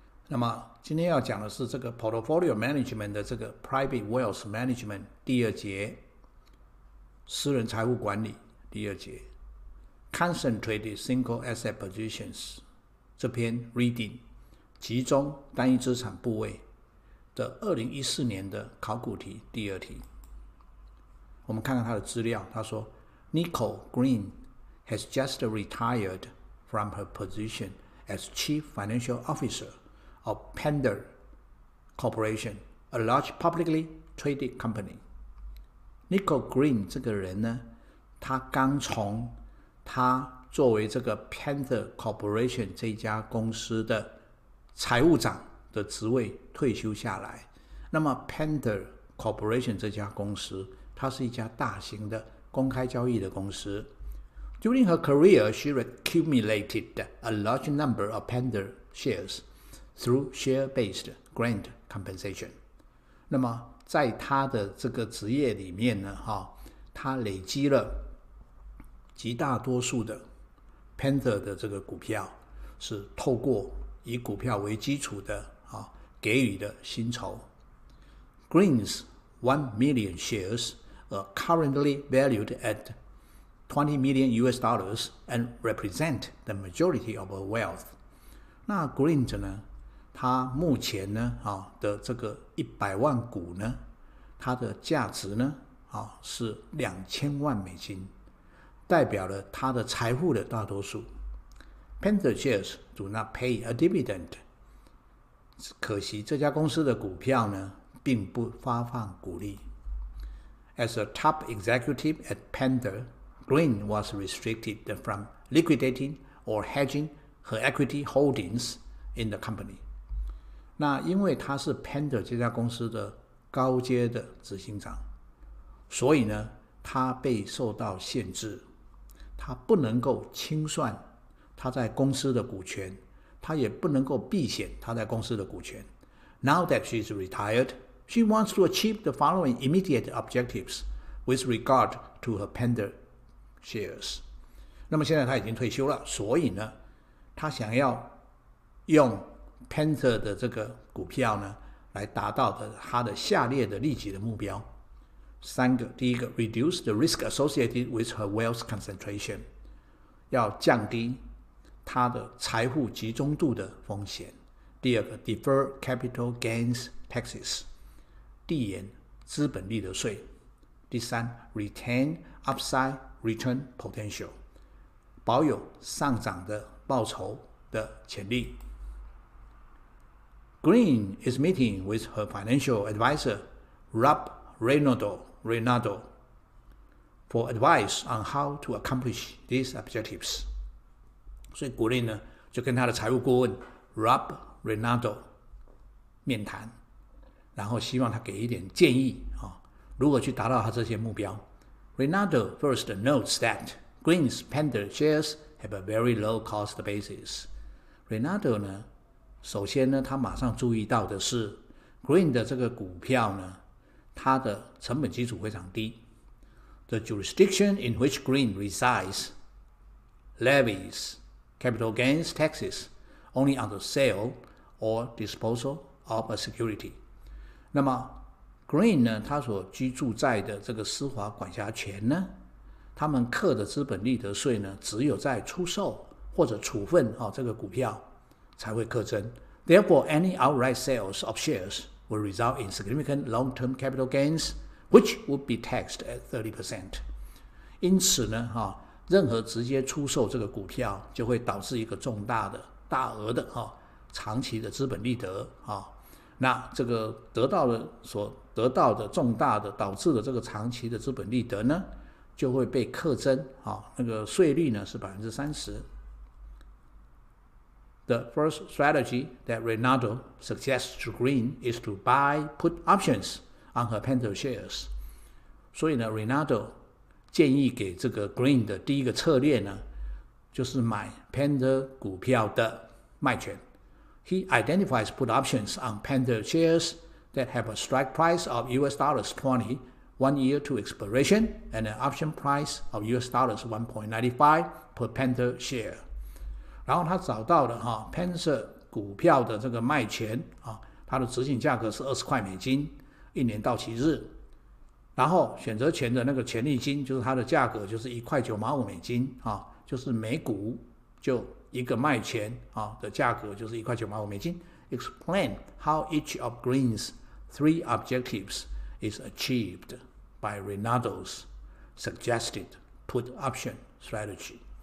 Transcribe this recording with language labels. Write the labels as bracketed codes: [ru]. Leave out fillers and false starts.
[zh] 那么今天要讲的是这个 Portfolio Management 的这个 Private Wealth Management 第二节，私人财务管理第二节 Concentrated Single Asset Positions 这篇 Reading 集中单一资产部位的2014年的考古题第二题。我们看看他的资料，他说 [en] Nicole Green has just retired from her position as Chief Financial Officer of Pender Corporation, a large publicly traded company. [zh] Nicole Green 这个人呢，他刚从他作为这个 Pender Corporation 这家公司的财务长的职位退休下来。那么 Pender Corporation 这家公司，它是一家大型的公开交易的公司。 [en] During her career, she accumulated a large number of Pender shares through share-based grant compensation. [zh] 那么在她的这个职业里面呢，她累积了极大多数的 Pender 的这个股票，是透过以股票为基础的给予的薪酬。 [en] Green's 1 million shares are currently valued at $20 million and represent the majority of her wealth. [zh] 那 Green 呢，他目前呢的这个100万股呢，它的价值呢是$2000万，代表了他的财富的大多数。 [en] Pender shares do not pay a dividend. [zh] 可惜这家公司的股票呢，并不发放股利。 [en] As a top executive at Pender, Green was restricted from liquidating or hedging her equity holdings in the company. [zh] 那因为他是 Pender 这家公司的高阶的执行长，所以呢，他被受到限制，他不能够清算他在公司的股权，他也不能够避险他在公司的股权。 [en] Now that she is retired, she wants to achieve the following immediate objectives with regard to her Pender shares. [zh] 那么现在她已经退休了，所以呢，她想要用 Pender 的这个股票呢，来达到她的下列的立即的目标。 3个，第一个 [en] reduce the risk associated with her wealth concentration， [zh] 要降低她的财富集中度的风险。第二个 [en] defer capital gains taxes， [zh] 递延资本利得税。第三 [en] retain upside return potential， [zh] 保有上涨的报酬的潜力。 [en] Green is meeting with her financial advisor, Rob Reynolds, for advice on how to accomplish these objectives. [zh] 所以 Green 呢，就跟他的财务顾问 Rob Reynolds 面谈，然后希望他给一点建议如何去达到他这些目标。 [en] Reynolds first notes that Green's Pender shares have a very low cost basis. [zh] Reynolds 呢，首先呢，他马上注意到的是 Green 的这个股票呢，它的成本基础非常低。 [en] The jurisdiction in which Green resides levies capital gains taxes only on the sale or disposal of a security. [zh] 那么 Green 呢，他所居住在的这个司法管辖权呢，他们课的资本利得税呢，只有在出售或者处分这个股票才会课征。 [en] Therefore, any outright sales of shares will result in significant long-term capital gains, which would be taxed at 30%. [zh] 因此呢，任何直接出售这个股票，就会导致一个大额的长期的资本利得那这个所得到的重大的导致的这个长期的资本利得呢，就会被课征那个税率呢是 30%。 [en] The first strategy that Ronaldo suggests to Green is to buy put options on her Panther shares. [zh] 所以呢 Ronaldo 建议给这个 Green 的第一个策略呢，就是买 Panther 股票的卖权。 [en] He identifies put options on Panther shares that have a strike price of $20 1 year to expiration and an option price of $1.95 per Panther share. [zh] 然后他找到了Panther 股票的这个卖权它的执行价格是20块美金，1年到期日。然后选择权的那个权利金就是它的价格就是1块9毛5美金就是每股就一个卖权的价格就是1块9毛5美金。 [en] Explain how each of Green's 3 objectives is achieved by Ronaldo's suggested put option strategy.